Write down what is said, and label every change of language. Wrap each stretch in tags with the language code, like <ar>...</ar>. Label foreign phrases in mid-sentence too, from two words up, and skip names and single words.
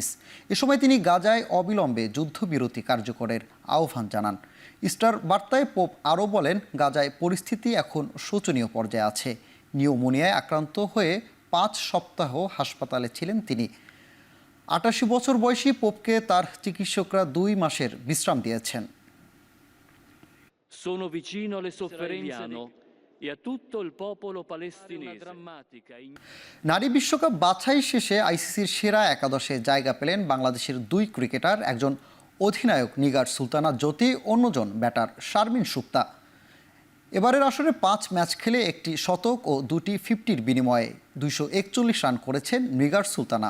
<bn>এ সময় তিনি গাজায় অবিলম্বে যুদ্ধবিরতি কার্যকরের আহ্বান জানান। ইস্টার বার্তায় পোপ আরও বলেন, গাজায় পরিস্থিতি এখন শোচনীয় পর্যায়ে আছে। নিউমোনিয়ায় আক্রান্ত হয়ে 5 সপ্তাহ হাসপাতালে ছিলেন তিনি। 88 বছর বয়সী পোপকে তার চিকিৎসকরা 2 মাসের বিশ্রাম দিয়েছেন।</bn> <it>Sono vicino alle sofferenze e a tutto il popolo palestinese.</it> <bn>নারী বিশ্বকাপ বাছাই শেষে আইসিসির সেরা একাদশে জায়গা পেলেন বাংলাদেশের 2 ক্রিকেটার, একজন অধিনায়ক নিগার সুলতানা জ্যোতি, অন্যজন ব্যাটার শারমিন সুক্তা। এবারের আসরে 5 ম্যাচ খেলে একটি শতক ও 2টি 50-র বিনিময়ে 241 রান করেছেন নিগার সুলতানা।</bn>